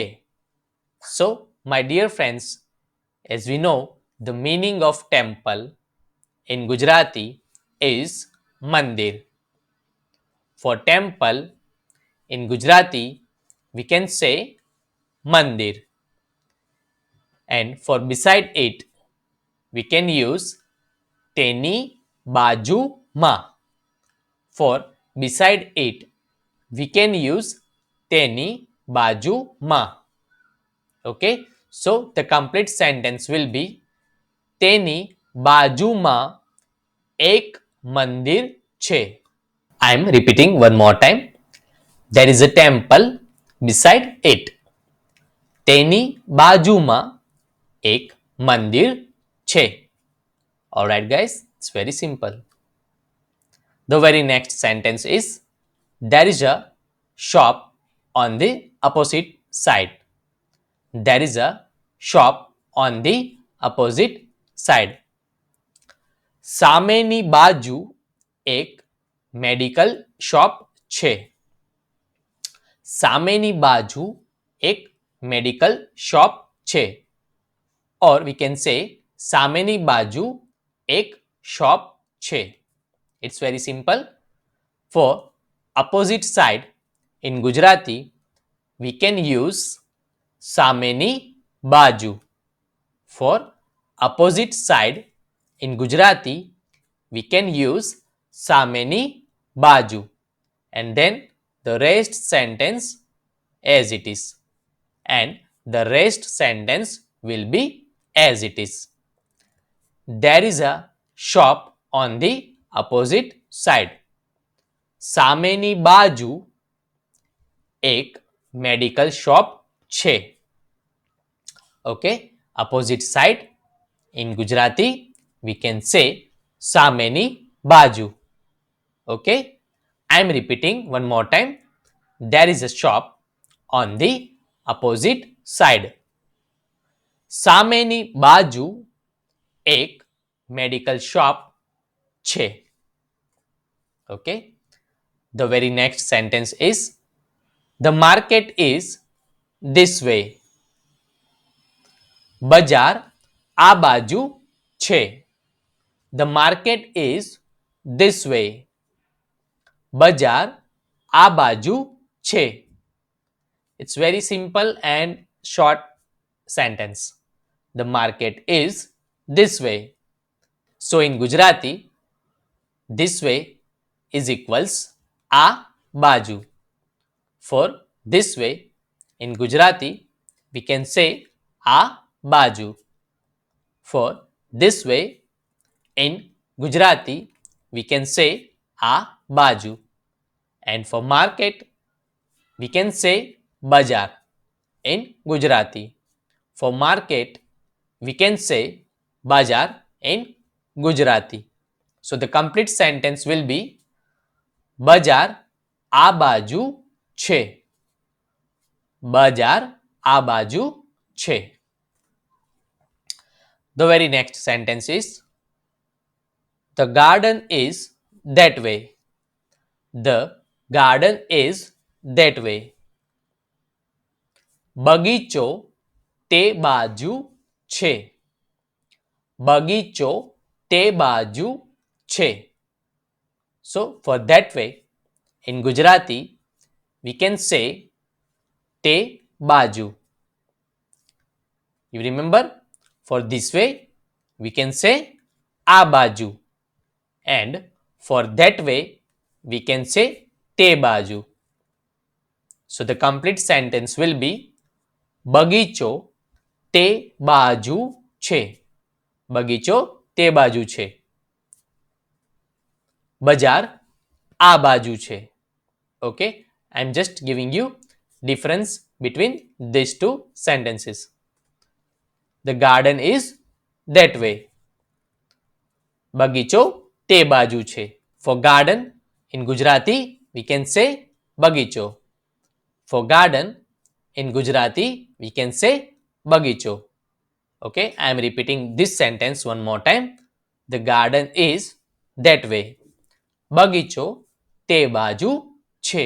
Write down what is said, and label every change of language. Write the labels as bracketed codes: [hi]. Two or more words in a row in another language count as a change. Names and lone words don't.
[en] So, my dear friends, as we know, the meaning of temple in Gujarati is mandir. For temple in Gujarati, we can say mandir. And for beside it, we can use [gu] તેની બાજુમાં. [en] For beside it, we can use [gu] તેની બાજુમાં. [en] Okay, so the complete sentence will be [gu] તેની બાજુમાં એક મંદિર છે. [en] I am repeating one more time. There is a temple beside it. [gu] તેની બાજુમાં એક મંદિર છે. [en] Alright guys, it's very simple. The very next sentence is there is a shop on the opposite side. There is a shop on the opposite side. [gu] સામેની બાજુ એક [en] medical shop [gu] છે. સામેની બાજુ એક [en] medical shop [gu] છે. [en] Or we can say [gu] સામેની બાજુ એક શોપ છે. [en] It's very simple. For opposite side in Gujarati, we can use [gu] સામેની બાજુ. [en] For opposite side in Gujarati, we can use [gu] સામેની બાજુ. [en] And then the rest sentence as it is. And the rest sentence will be as it is. There is a shop on the opposite side. [gu] સામેની બાજુ એક [en] medical shop [gu] છે. [en] Okay, opposite side in Gujarati we can say [gu] સામેની બાજુ. [en] Okay, I am repeating one more time. There is a shop on the opposite side. [gu] સામેની બાજુ એક [en] medical shop [gu] છે. [en] Okay, the very next sentence is the market is this way. [gu] બજાર આ બાજુ છે. [en] The market is this way. [gu] બજાર આ બાજુ છે. [en] It's very simple and short sentence. The market is this way. So in Gujarati, this way is equals [gu] આ બાજુ. [en] For this way in Gujarati, we can say [gu] આ બાજુ. [en] For this way in Gujarati, we can say [gu] આ બાજુ. [en] And for market, we can say બજાર in Gujarati. For market, we can say બજાર in Gujarati. So the complete sentence will be [gu] બજાર આ બાજુ છે. બજાર આ બાજુ છે. [en] The very next sentence is the garden is that way. The garden is that way. [gu] બગીચો તે બાજુ છે. બગીચો તે બાજુ છે. [en] So for that way in Gujarati we can say [gu] તે બાજુ. [en] You remember, for this way we can say [gu] આ બાજુ. [en] And for that way we can say [gu] તે બાજુ. [en] So the complete sentence will be [gu] બગીચો તે બાજુ છે. બગીચો તે બાજુ છે. બજાર આ બાજુ છે. [en] Okay, I'm just giving you difference between these two sentences. The garden is that way. [gu] બગીચો તે બાજુ છે. [en] For garden in Gujarati we can say બગીચો. For garden in Gujarati we can say બગીચો. Okay, I am repeating this sentence one more time. The garden is that way. [gu] બગીચો તે બાજુ છે.